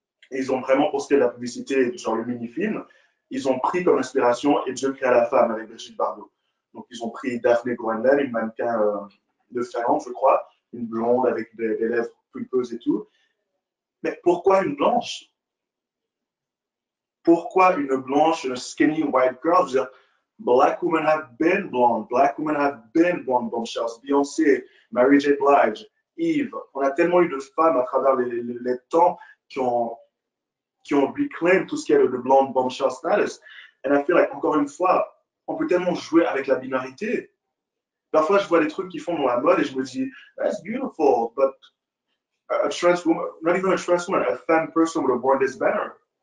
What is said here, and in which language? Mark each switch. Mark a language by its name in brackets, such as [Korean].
[French] Et ils ont vraiment, pour ce qui est de la publicité, genre le mini-film, ils ont pris comme inspiration Et Dieu créa la femme avec Brigitte Bardot. Donc ils ont pris Daphné Groenewald, une mannequin de Finlande, je crois, une blonde avec des lèvres pulpeuses et tout. Mais pourquoi une blanche? Pourquoi une blanche, une skinny white girl? Je veux dire, [English] black women have been blonde, black women have been blonde bombshells. Beyoncé, Mary J. Blige, Eve. [French] On a tellement eu de femmes à travers les temps qui ont reclaim tout ce qui est le blonde bombshell status. [English] And I feel like, [French] encore une fois, on peut tellement jouer avec la binarité. Parfois, je vois des trucs qu'ils font dans la mode et je me dis, [English] that's beautiful, but a trans woman, not even a trans woman, a femme person would have worn this better.